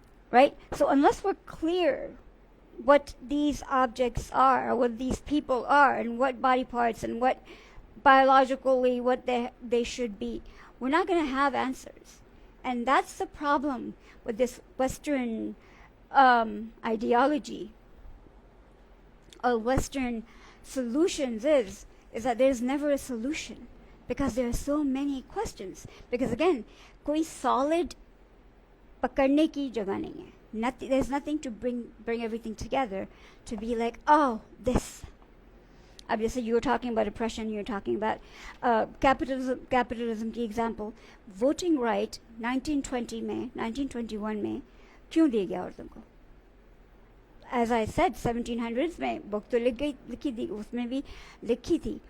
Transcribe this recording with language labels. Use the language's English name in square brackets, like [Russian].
[English] Right? So unless we're clear what these objects are, or what these people are, and what body parts, and what biologically what they should be, we're not going to have answers. And that's the problem with this Western ideology, or Western solutions is that there's never a solution, because there are so many questions. [Hindi] Because again, कोई solid पकड़ने की जगह नहीं है. [English] There's nothing to bring everything together to be like, oh, this. Obviously, you were talking about oppression. You were talking about capitalism की example. [Hindi] Voting right 1920 में, 1921 में क्यों दिया गया औरतों को? [English] as I said [Hindi] 1700s में बुक तो लिखी थी, उसमें भी लिखी थी.